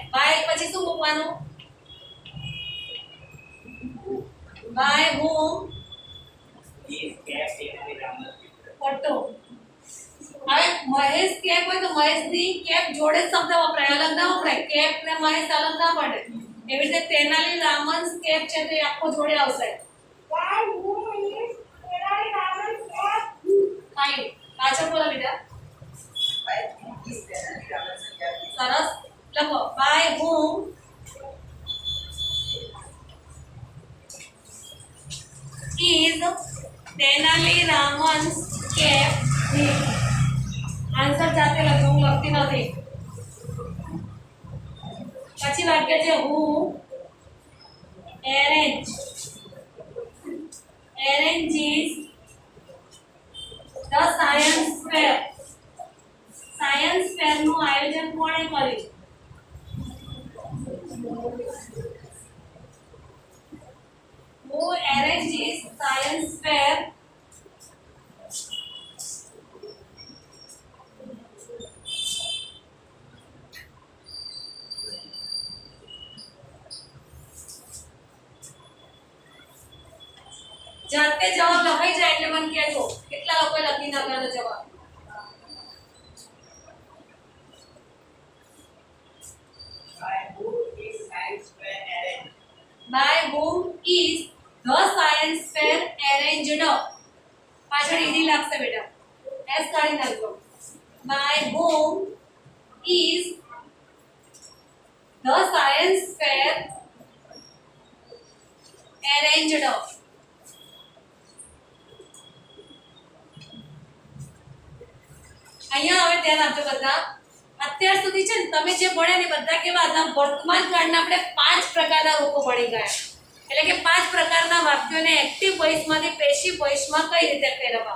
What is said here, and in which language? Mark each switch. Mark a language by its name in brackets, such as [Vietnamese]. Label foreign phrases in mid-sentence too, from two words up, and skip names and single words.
[Gujarati] બાય પછી શું મૂકવાનું? [English] by whom photo. [Gujarati] હવે મહેશ કેપ હોય તો મહેશની કેપ જોડે જ શબ્દ વપરાય, અલગ ના વપરાય. કેપ ને મહેશ અલગ ના પડે. એવી રીતે તેનાલી રામન્સ કેપ છે તો એ આખો જોડે આવશે. [English] By whom is Tenali Raman's cap? [Gujarati] ફાઇન. પાછળ બોલો બેટા. સરસ લખો. [English] by whom is Tenali Raman's cap hit? [Gujarati] આન્સર જાતે લખો, હું લખતી નથી. પછી વાક્ય છે [English] who arranges the science fair. science fair [Gujarati] નું આયોજન કોણે કર્યું? [English] Who arranges science fair? [Gujarati] જાતે જવાબ લખાઈ જાય એટલે મને કહેજો કેટલા લોકોએ લખી નાખ્યો જવાબ. [English] By whom is the science fair arranged? [Gujarati] પાછળ ઈડી લાગશે બેટા, એસ કાઢી નાખજો. [English] By whom is the science fair arranged? [Gujarati] અહીંયા હવે ધ્યાન આપજો બધા. અત્યાર સુધી છે ને તમે જે ભણ્યા ને બધા કેવા હતા? વર્તમાન કાળના આપણે 5 પ્રકારના રૂપો ભણી ગયા. એટલે કે 5 પ્રકારના વાક્યોને [English] active voiceમાંથી passive voiceમાં [Gujarati] કઈ રીતે ફેરવવા.